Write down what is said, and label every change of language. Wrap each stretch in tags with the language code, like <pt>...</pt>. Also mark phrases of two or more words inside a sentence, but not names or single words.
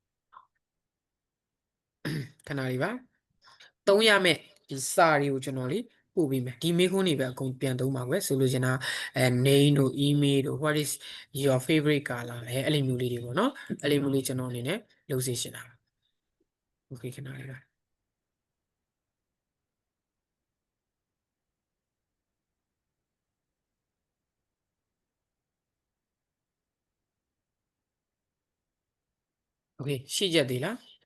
<my>ခဏလေးပါသုံးရမယ်ဒီစာတွေကိုကျွန်တော်လေးပို့ပေးမယ်ဒီ မေခွန်းတွေပဲအကုန်ပြန်သုံးပါကွယ်ဆိုလို့ရှင်တာname တို့ email တို့</my> <en>what is your favorite color</en> <my>အဲ့လိုမျိုးလေးတွေပေါ့နော်အဲ့လိုမျိုးလေးကျွန်တော်အနေနဲ့လုပ်စေရှင်တာ okay ခဏလေးပါโอเคရှိချက်သေးလား</my>